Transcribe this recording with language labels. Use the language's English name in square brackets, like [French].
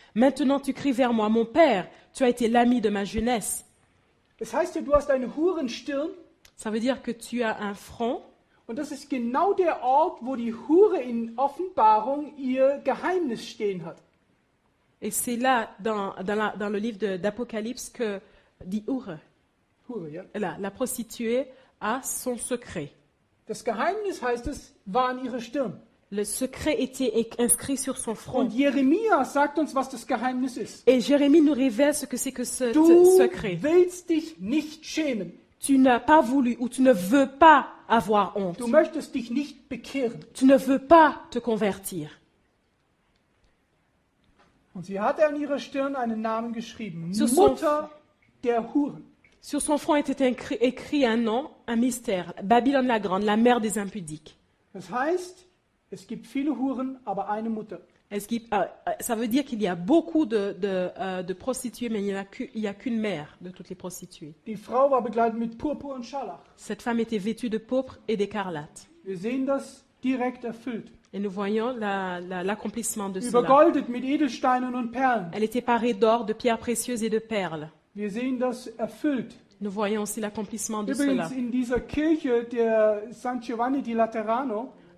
[French] Maintenant tu cries vers moi, mon père, tu as été l'ami de ma jeunesse. [German] es heißt hier, du hast eine Hurenstirn. [French] Ça veut dire que tu as un front, [German] Und das ist genau der Ort, wo die Hure in Offenbarung ihr Geheimnis stehen hat. [French] et c'est là, dans le livre d'Apocalypse, que dit Hure, [German] Hure, ja. [French] la prostituée, a son secret. [German] Das Geheimnis, heißt es, war an ihrer Stirn. [French] Le secret était inscrit sur son front. [German] Und Jeremia sagt uns, was das Geheimnis ist. [French] Et Jérémie nous révèle ce que c'est que ce [German] Du [French] secret. [German] willst dich nicht schämen. [French] Tu n'as pas voulu ou tu ne veux pas avoir honte. [German] Du möchtest dich nicht bekehren. [French] Tu ne veux pas te convertir. [German] Und sie hatte an ihrer Stirn einen Namen geschrieben. [French] Sur son- [German] Mutter der Huren. [French] Sur son front était écrit un nom, un mystère. Babylone la Grande, la mère des impudiques. [German] Das heißt, es gibt viele Huren, aber eine Mutter. [French] Ça veut dire qu'il y a beaucoup de prostituées, mais il n'y a qu'une mère de toutes les prostituées. [German] Die Frau war begleitet mit Purpur und Scharlach. [French] Cette femme était vêtue de pourpre et d'écarlate. [German] Wir sehen das direkt erfüllt. [French] Et nous voyons l'accomplissement de cela. [German] Übergoldet mit Edelsteinen und Perlen. [French] Elle était parée d'or, de pierres précieuses et de perles. [German] Wir sehen das erfüllt. [French] Nous voyons aussi l'accomplissement de [German] Übrigens [French] cela. [German] in dieser Kirche der San Giovanni di Laterano